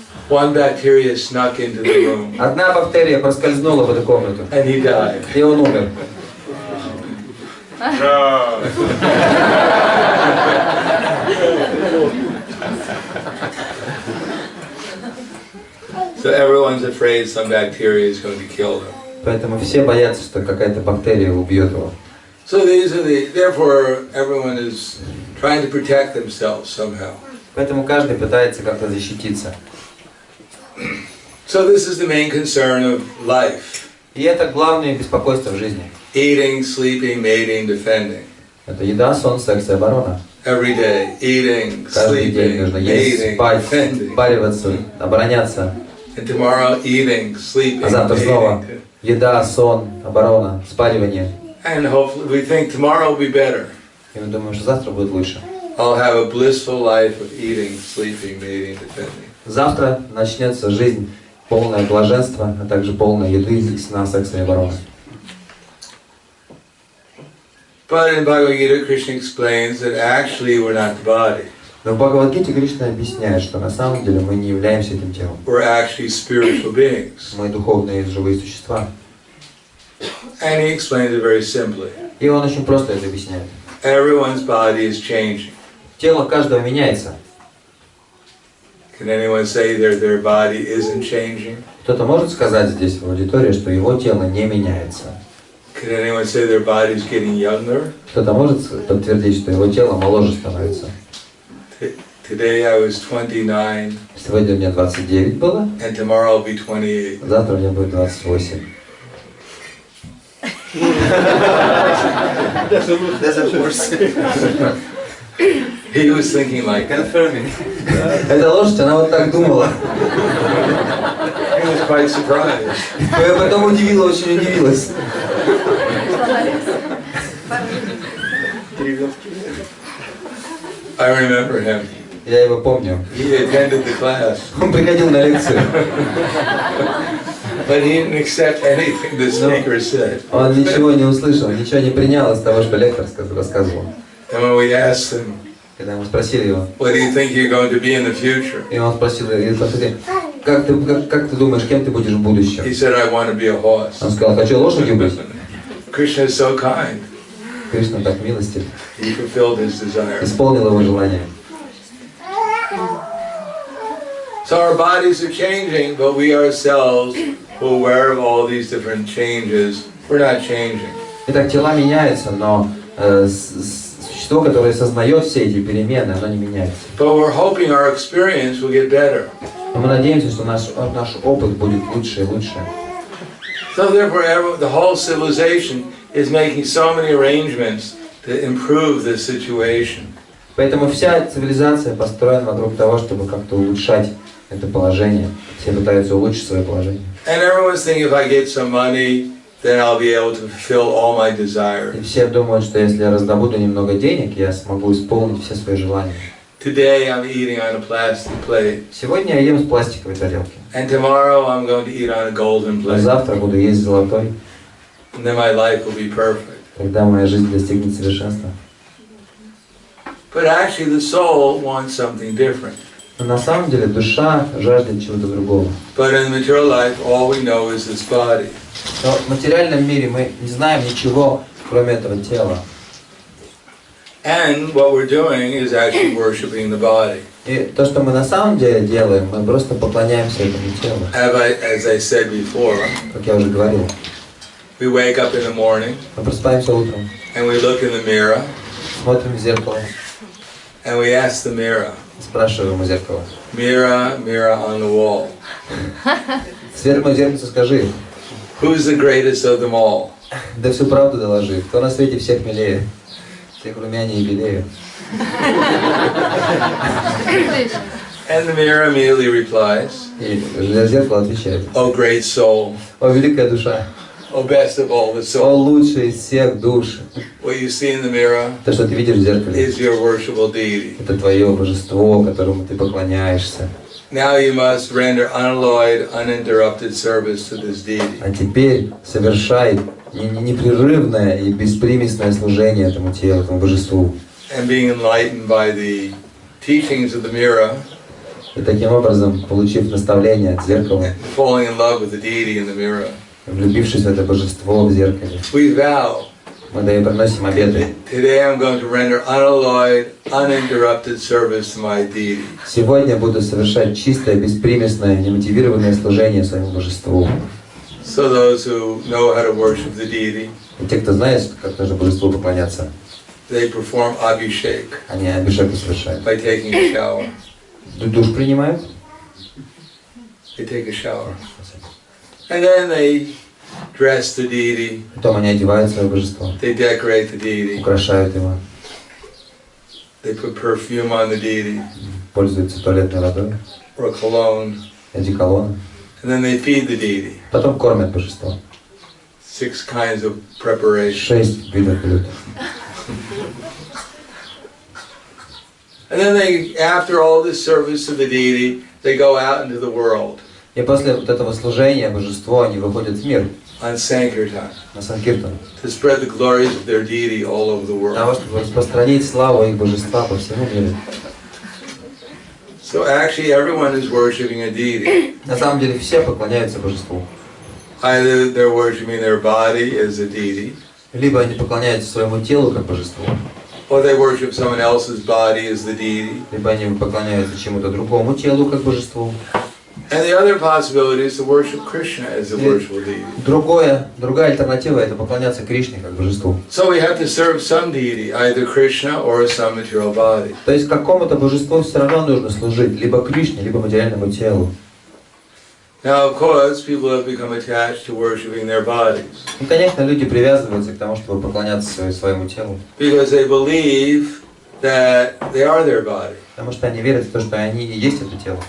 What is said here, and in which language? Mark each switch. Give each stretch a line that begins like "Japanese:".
English: one bacteria snuck into the room
Russian: Одна бактерия проскользнула в эту комнату,
English: and he died.
Russian: и он умер.
English: No. So everyone's afraid some bacteria is going to kill them.
Russian: Поэтому все боятся, что какая-то бактерия убьет его.
English: So therefore everyone is trying to protect themselves somehow.
Russian: Поэтому каждый пытается как-то защититься.
English: So this is the main concern of life.
Russian: И это главное беспокойство в жизни.
English: Eating, sleeping, mating, defending.
Russian: Это еда, сон, секс и оборона.
English: Every day, eating,
Russian: Каждый день
English: sleeping,
Russian: нужно есть,
English: mating,
Russian: спать,
English: defending.
Russian: спариваться, обороняться.
English: And tomorrow, eating, sleeping,
Russian: А завтра снова
English: mating.
Russian: еда, сон, оборона, спаривание.
English: And hopefully we think tomorrow will be better.
Russian: И мы думаем, что завтра будет лучше.
English: I'll have a blissful life of eating, sleeping, mating, defending.
Russian: Завтра начнется жизнь полное блаженство, а также полное еды, сна, секса и обороны.
English: But in Bhagavad Gita, Krishna explains that actually we're not the body.
Russian: Но в Бхагавад-гите Кришна объясняет, что на самом деле мы не являемся этим телом.
English: We're actually spiritual beings.
Russian: Мы духовные живые существа.
English: And he explains it very simply.
Russian: И он очень просто это объясняет.
English: Everyone's body is changing.
Russian: Тело каждого меняется.
English: Can anyone say their body isn't changing?
Russian: Кто-то может сказать здесь в аудитории, что его тело не меняется.
English: Can anyone say their body is getting younger?
Russian: Кто-то может подтвердить, что его тело моложе становится.
English: Today I was 29.
Russian: Сегодня мне 29 было,
English: And tomorrow I'll be 28.
Russian: завтра мне будет 28.
English: He was thinking like that.
Russian: Эта лошадь, она вот так думала.
English: He was quite surprised.
Russian: Я потом удивила, очень удивилась.
English: I remember him.
Russian: Я его помню.
English: He attended the class,
Russian: Он приходил на лекцию.
English: but he didn't accept anything the speaker said.
Russian: Он ничего не услышал, ничего не принял из того, что лектор рассказывал.
English: And when we asked him,
Russian: Когда мы спросили его,
English: what do you think you're going to be in the future?
Russian: и он спросил, как ты думаешь, кем ты будешь в будущем?
English: He said, I want to be a horse.
Russian: Он сказал, хочу лошадью быть.
English: Krishna is so kind.
Russian: Кришна так милостив,
English: He fulfilled his desire.
Russian: исполнил его желание.
English: So our bodies are changing, but we ourselves, who are aware of all these different changes, we're not changing.
Russian: Итак, тела меняются, но существо, которое сознает все эти перемены, оно не меняется.
English: But we're hoping our experience will get better.
Russian: Но мы надеемся, что наш опыт будет лучше и лучше.
English: So therefore, the whole civilization is making so many arrangements to improve this situation.
Russian: Поэтому вся цивилизация построена вокруг того, чтобы как-то улучшать это положение. Все пытаются улучшить свое положение.
English: And everyone's thinking, if I get some money, then I'll be able to fulfill all my desires.
Russian: И все думают, что если я раздобуду немного денег, я смогу исполнить все свои желания.
English: Today I'm eating on a plastic plate.
Russian: Сегодня я ем с пластиковой тарелки.
English: And tomorrow I'm going to eat on a golden
Russian: А
English: plate.
Russian: завтра буду есть с золотой.
English: And then my life will be perfect.
Russian: Тогда моя жизнь достигнет совершенства.
English: But actually the soul wants something different.
Russian: Но на самом деле душа жаждет чего-то другого.
English: But in material life, all we know is this body.
Russian: Но в материальном мире мы не знаем ничего, кроме этого тела.
English: And what we're doing is actually worshiping the body.
Russian: И то, что мы на самом деле делаем, мы просто поклоняемся этому телу.
English: As I said before,
Russian: Как я уже говорил.
English: we wake up in the morning
Russian: Мы просыпаемся утром,
English: and we look in the mirror
Russian: смотрим в зеркало,
English: and we ask the mirror,
Russian: спрашиваем у зеркала.
English: mirror, mirror on the wall,
Russian: Сверх мое зеркальце скажи,
English: who's the greatest of them all?
Russian: да всю правду доложи, кто на свете всех милее, всех румянее и белее.
English: And the mirror immediately replies,
Russian: И зеркало отвечает,
English: oh great soul,
Russian: о великая душа,
English: oh best of all the
Russian: о
English: souls.
Russian: лучший из всех душ.
English: What you see in the mirror
Russian: То, что ты видишь в зеркале,
English: is your worshipable deity.
Russian: это твое божество, которому ты поклоняешься.
English: Now you must render unalloyed, uninterrupted service to this deity.
Russian: А теперь совершай непрерывное и беспримесное служение этому телу, этому божеству.
English: And being enlightened by the teachings of the mirror,
Russian: И таким образом, получив наставление от зеркала,
English: falling in love with the deity in the mirror,
Russian: влюбившись в это божество в зеркале,
English: we vow
Russian: Мы даем, приносим обеты.
English: Today I'm going to render unalloyed, uninterrupted service to my deity.
Russian: Сегодня буду совершать чистое, беспримесное, немотивированное служение своему божеству.
English: So those who know how to worship the deity,
Russian: И те, кто знает, как нужно божеству поклоняться,
English: they perform abhishek
Russian: они абишеку совершают.
English: by taking a shower.
Russian: Душ принимают.
English: They take a shower. And then they dress the deity.
Russian: Потом они одевают свое божество.
English: They decorate the deity.
Russian: Украшают его.
English: They put perfume on the deity.
Russian: Пользуются туалетной водой.
English: Or cologne.
Russian: Одеколоном.
English: And then they feed the deity.
Russian: Потом кормят божество.
English: 6 kinds of preparation.
Russian: 6 видов блюд.
English: And then they, after all this service to the deity, they go out into the world.
Russian: И после вот этого служения божеству они выходят в мир.
English: On Sankirtan.
Russian: На Санкиртан.
English: To spread the glories of their deity all over the
Russian: Для
English: world.
Russian: того, чтобы распространить славу их божества по всему миру.
English: So actually everyone is worshipping a deity.
Russian: На самом деле все поклоняются божеству.
English: Either they're worshipping their body as a deity,
Russian: Либо они поклоняются своему телу как божеству,
English: or they worship someone else's body as the deity.
Russian: либо они поклоняются чему-то другому телу как божеству.
English: And the other possibility is to worship Krishna as the worshipful deity.
Russian: Другая альтернатива — это поклоняться Кришне как божеству.
English: So we have to serve some deity, either Krishna or some material body.
Russian: То есть какому-то божеству все равно нужно служить, либо Кришне, либо материальному телу.
English: Now, of course, people have become attached to worshiping their bodies.
Russian: И, конечно, люди привязываются к тому, чтобы поклоняться своему телу.
English: Because they believe that they are their body.
Russian: Потому что они верят в то, что они и есть это тело.